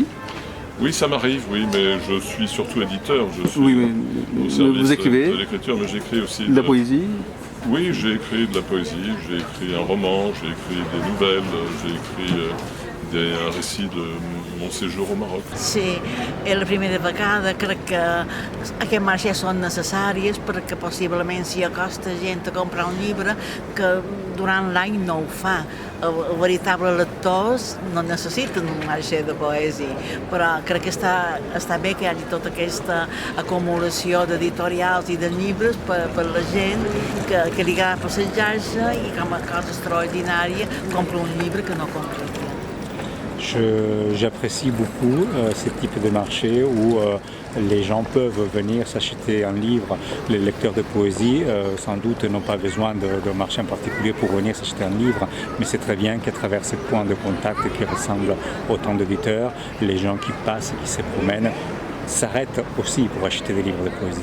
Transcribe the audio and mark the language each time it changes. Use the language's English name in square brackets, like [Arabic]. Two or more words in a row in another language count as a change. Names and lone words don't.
[French] Oui, ça m'arrive, oui, mais je suis surtout éditeur. Je suis au service vous écrivez de l'écriture, mais j'écris aussi de la poésie? Oui, j'ai écrit de la poésie, j'ai écrit un roman, j'ai écrit des nouvelles, j'ai écrit un récit de mon séjour au Maroc. [Catalan] Sí, és la primera vegada, crec que aquests marxes són necessàries perquè possiblement s'hi acosta gent a comprar un llibre que durant l'any no ho fa. Els veritables lectors no necessiten un marge de poesia, però crec que està bé que hi hagi tota aquesta acumulació d'editorials i de llibres per la gent que li agrada passejar-se i com a cosa extraordinària compra un llibre que no compra. [French] J'apprécie beaucoup ce type de marché où les gens peuvent venir s'acheter un livre. Les lecteurs de poésie, sans doute, n'ont pas besoin d'un marché en particulier pour venir s'acheter un livre, mais c'est très bien qu'à travers ces points de contact qui ressemblent autant d'éditeurs, les gens qui passent et qui se promènent s'arrêtent aussi pour acheter des livres de poésie.